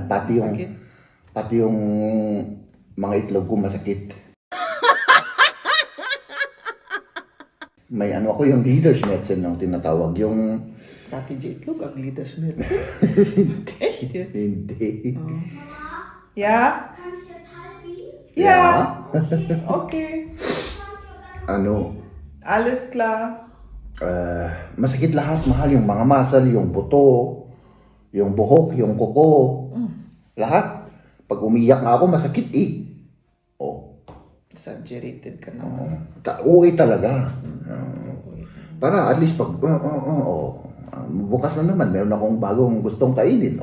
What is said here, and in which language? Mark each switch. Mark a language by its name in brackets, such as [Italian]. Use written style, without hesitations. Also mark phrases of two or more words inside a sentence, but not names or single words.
[Filipino] Masakit? Pati yung mga itlog ko masakit. May ano ako, yung [English] leader's medicine [Filipino] ang tinatawag. Yung... dati itlog, ang [English] leaders medicine. [Filipino] Hindi. [English] Yeah? [German] Kann ich jetzt halten? [English] Yeah. Okay. [Filipino] Ano, [German] Alles klar. [Filipino] masakit lahat, mahal. Yung mga muscle, yung buto, yung buhok, yung kuko. Lahat. Pag umiyak nga ako, masakit eh. Oh. Exaggerated ka naman. Uwi talaga. Para [English] at least [Filipino] pag, bukas na naman, meron akong bagong gustong kainin.